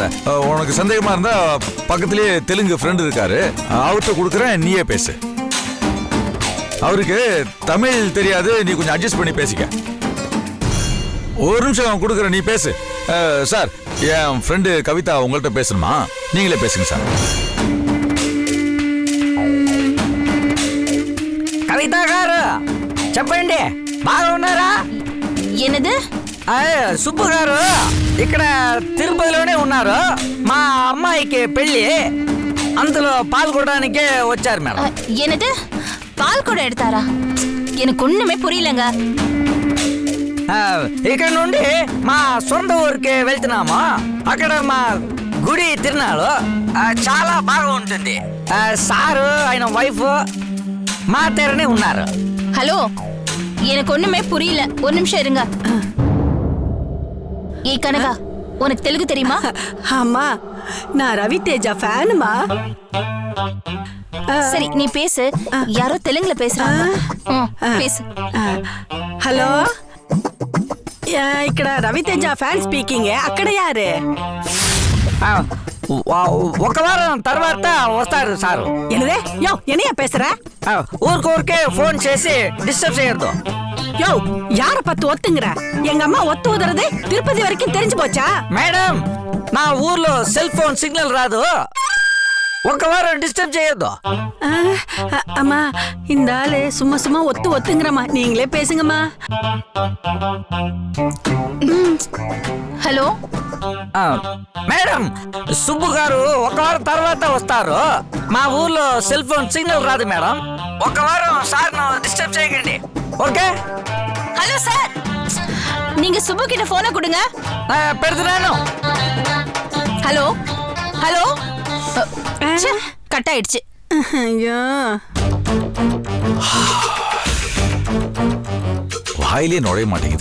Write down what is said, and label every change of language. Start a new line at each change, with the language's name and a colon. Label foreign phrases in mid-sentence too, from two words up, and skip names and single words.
Tamil: உனக்கு சந்தேகமா இருந்தா பக்கத்திலேயே தெலுங்கு ஃப்ரெண்ட் இருக்காரு, அவர்கிட்ட கொடுக்குறேன், நீயே பேசு. அவருக்கு தமிழ் தெரியாது, நீ கொஞ்சம் அட்ஜஸ்ட் பண்ணி பேசிக்க. ஒரு நிமிஷம் கொடுக்குறேன், நீ பேசு. சார், என் ஃப்ரெண்டு கவிதா உங்கள்கிட்ட பேசணுமா? நீங்களே பேசுங்க சார்.
Telugu: కవిత గారు చెప్పండి, బాగా ఉన్నారా?
Tamil: என்னது?
Telugu: సుబ్బు గారు ఇక్కడ తిరుపతిలోనే ఉన్నారు. మా అమ్మాయికి పెళ్లి, అందులో పాల్గొనడానికే వచ్చారు మేడం.
Tamil: என்னது? பால் கூட எடுத்தாரா? எனக்கு ஒண்ணுமே புரியலங்க.
Telugu: ఇక్కడ నుండి మా సొంత ఊరికి వెళ్తున్నాము. అక్కడ మా గుడి తిరునాళ్ళు చాలా బాగా ఉంటుంది. సారు ఆయన వైఫ్ మా తెరనే ఉన్నారు.
Tamil: ஹலோ, எனக்கு ஒண்ணுமே புரியல. ஒரு நிமிஷம் இருங்க. ஏய் கனகா, உனக்கு தெலுங்கு தெரியுமா? அம்மா, நான் ரவி தேஜா ஃபேனுமா. சரி, நீ பேசு. யாரோ தெலுங்குல பேசுறாங்க. பேசு.
Telugu: హలో, ఇక్కడ రవితేజ
English: fan speaking.
Telugu: అక్కడ యారు? ఒక వారం తర్వాత వస్తారు సారు.
Tamil: என்னதே? யோ, என்னையா பேசுற? ஊருக்கே ஃபோன் చేసి டிஸ்டர்ப் செய்யறதோ. யோ, யார பத்து ஒத்துங்கற? எங்க அம்மா ஒத்து உதறது திருப்பதி வரைக்கும் தெரிஞ்சு போச்சா?
Telugu: మేడం, నా ఊర్లో సెల్ ఫోన్ సిగ్నల్ రాదు. ఒక వారం డిస్టర్బ్ చేయొద్దు.
Tamil: அம்மா இந்த ஆளு சும்மா சும்மா ஒத்துங்கிறம்மா. நீங்களே பேசுங்கம்மா.
Telugu: హలో మేడం, సుబ్బు గారు ఒక వారం తర్వాత వస్తారు. మా ఊర్లో సెల్ ఫోన్ సిగ్నల్ రాదు మేడం. ఒక వారం సార్ను డిస్టర్బ్ చేయకండి, ఓకే?
Tamil: ஹலோ சார், நீங்க சுப்பு கிட்ட போனை கொடுங்க.
Telugu: పెడుతున్నాను.
Tamil: ஹலோ ஹலோ, கட் ஆயிடுச்சு. ஐயோ, வாயிலே நுழைய மாட்டேங்குது.